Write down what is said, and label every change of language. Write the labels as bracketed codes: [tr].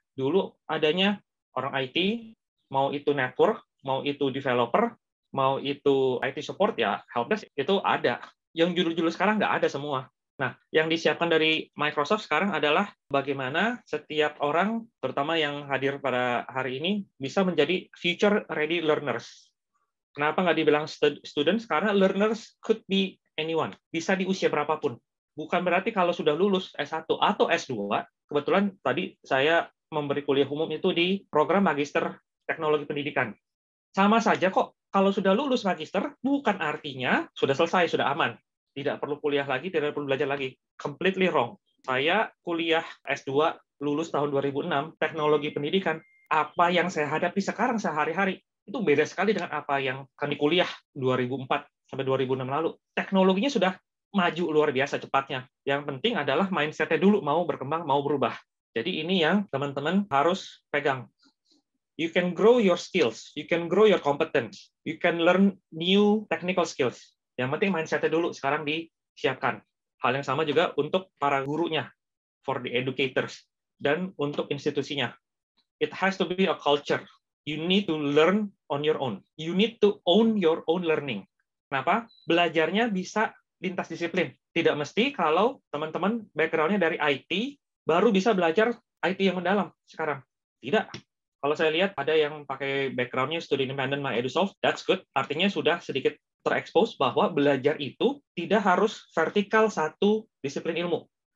[id] Dulu adanya orang IT, mau itu network, mau itu developer, mau itu IT support, ya helpdesk, itu ada. Yang judul-judul sekarang nggak ada semua. Nah, yang disiapkan dari Microsoft sekarang adalah bagaimana setiap orang, terutama yang hadir pada hari ini, bisa menjadi future-ready learners. Kenapa nggak dibilang students? Karena [en] learners could be anyone. [id] Bisa di usia berapapun. Bukan berarti kalau sudah lulus S1 atau S2, kebetulan tadi saya memberi kuliah umum itu di program Magister Teknologi Pendidikan. Sama saja kok, kalau sudah lulus Magister, bukan artinya sudah selesai, sudah aman. Tidak perlu kuliah lagi, tidak perlu belajar lagi. [en] Completely wrong. [id] Saya kuliah S2 lulus tahun 2006, teknologi pendidikan. Apa yang saya hadapi sekarang sehari-hari, itu beda sekali dengan apa yang kami kuliah 2004 sampai 2006 lalu. Teknologinya sudah maju luar biasa cepatnya. Yang penting adalah mindset-nya dulu, mau berkembang, mau berubah. Jadi ini yang teman-teman harus pegang. [en] You can grow your skills, you can grow your competence, you can learn new technical skills. [id] Yang penting mindset-nya dulu sekarang disiapkan. Hal yang sama juga untuk para gurunya, [en] for the educators, [id] dan untuk institusinya. [en] It has to be a culture. You need to learn on your own. You need to own your own learning. [id] Kenapa? Belajarnya bisa lintas disiplin. Tidak mesti kalau teman-teman background-nya dari IT, baru bisa belajar IT yang mendalam sekarang. Tidak. Kalau saya lihat ada yang pakai background-nya studi independent MyEdusolve, [en] that's good. [id] Artinya sudah sedikit terekspos bahwa belajar itu tidak harus vertikal satu disiplin ilmu.